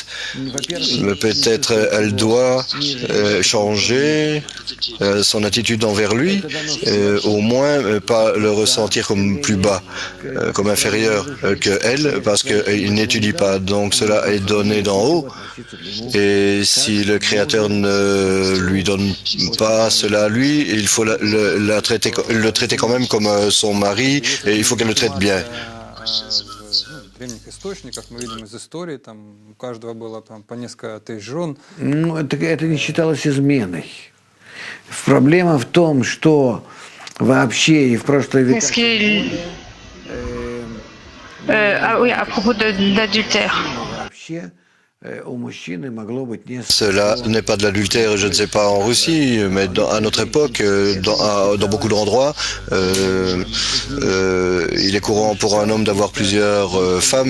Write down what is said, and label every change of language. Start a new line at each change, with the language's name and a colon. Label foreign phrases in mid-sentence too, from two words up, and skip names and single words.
French: Peut-être elle doit changer son attitude envers lui, au moins pas le ressentir comme plus bas, comme inférieur que elle, parce qu'il n'étudie pas. Donc cela est donné d'en haut. Et si le Créateur ne lui donne pas cela à lui, il faut le traiter quand même comme son mari, et il faut qu'elle le traite bien.
Russian: В древних источниках мы видим из истории, там у каждого было там по несколько тысяч жен. Ну, это не считалось изменой. Проблема в том, что вообще и в прошлые века...
French: Oui, à propos de l'adultère. Cela n'est pas de l'adultère, je ne sais pas en Russie, mais à notre époque, dans beaucoup d'endroits, il est courant pour un homme d'avoir plusieurs femmes.